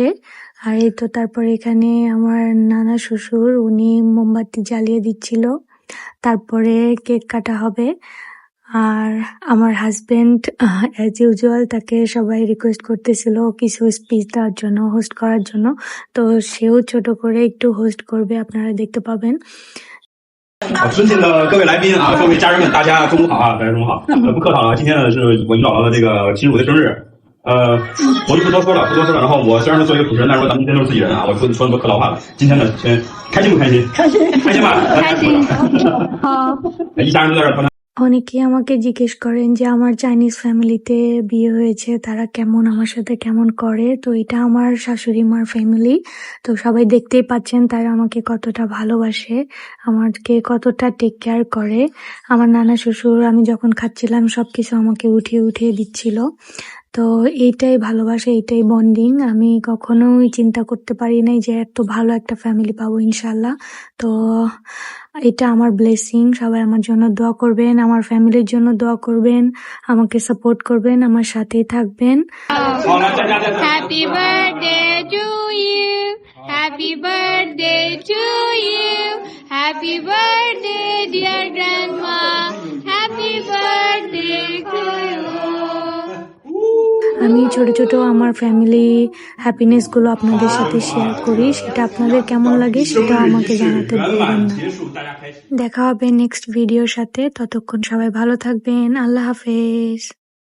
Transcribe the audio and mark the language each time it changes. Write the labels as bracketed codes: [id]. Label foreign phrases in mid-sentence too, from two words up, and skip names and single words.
[bn] আর এই তো তারপরে এখানে আমার নানা শ্বশুর, উনি মোমবাতি জ্বালিয়ে দিচ্ছিল, তারপরে কেক কাটা হবে। আর আমার হাজবেন্ড [en] as usual [bn] তাকে সবাই রিকোয়েস্ট করতেছিল কিছু স্পিচ দেওয়ার জন্য, হোস্ট করার জন্য। তো সেও ছোট করে একটু হোস্ট করবে, আপনারা দেখতে পাবেন। [zh] 尊敬的各位来宾啊，各位家人们，大家中午好啊，大家中午好。不客套了，今天呢是我姨姥姥的这个亲属的生日。我就不多说了，然后我虽然是做一个主持人，但是咱们今天都是自己人啊，我就不说那么多客套话了。今天呢，先开心不开心？开心，开心吧？开心。好。一家人都在这儿。 [bn] অনেকেই আমাকে জিজ্ঞেস করেন যে আমার চাইনিজ ফ্যামিলিতে বিয়ে হয়েছে, তারা কেমন, আমার সাথে কেমন করে। তো এটা আমার শাশুড়ি মার ফ্যামিলি। তো সবাই দেখতেই পাচ্ছেন তারা আমাকে কতটা ভালোবাসে, আমাকে কতটা [en] take care [bn] করে। আমার নানা শ্বশুর আমি যখন খাচ্ছিলাম সবকিছু আমাকে উঠিয়ে উঠিয়ে দিচ্ছিল। তো এইটাই ভালোবাসা, এইটাই বন্ডিং। আমি কখনোই চিন্তা করতে পারি নাই যে এত ভালো একটা ফ্যামিলি পাবো ইনশাল্লাহ। তো এটা আমার ব্লেসিং। সবাই আমার জন্য দোয়া করবেন, আমার ফ্যামিলির জন্য দোয়া করবেন, আমাকে সাপোর্ট করবেন, আমার সাথেই থাকবেন। [en] Happy birthday to you, happy birthday to you, happy birthday dear grandma, happy birthday to you. [bn] আমি ছোট ছোট আমার [en] family happiness [bn] গুলো আপনাদের সাথে শেয়ার করি, সেটা আপনাদের কেমন লাগে সেটা আমাকে জানাতে ভুলবেন না। দেখা হবে [en] next video [bn] সাথে, ততক্ষণ সবাই ভালো থাকবেন। আল্লাহ হাফেজ।